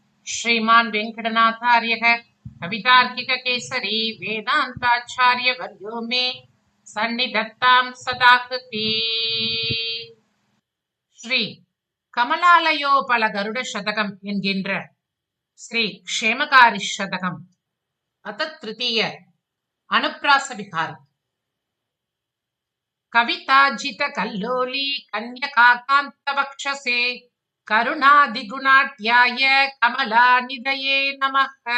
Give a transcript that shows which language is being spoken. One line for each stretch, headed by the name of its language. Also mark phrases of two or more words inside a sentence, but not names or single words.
Sanskrit: श्रीमान् वेङ्कटनाथार्यः कवितार्किककेसरी वेदान्ताचार्यवर्यो मे सन्निधत्तां सदा कृती।
Tamil: ஸ்ரீ கமலாலயோபல கருட சதகம் என்கின்ற ஸ்ரீ க்ஷேமகாரி சதகம்
Sanskrit: अथ तृतीय अनुप्रास विकारम्. कविताजित कल्लोलि कन्यकाकान्त वक्षसे करुणादिगुणाढ्याय कमलानिधये नमः.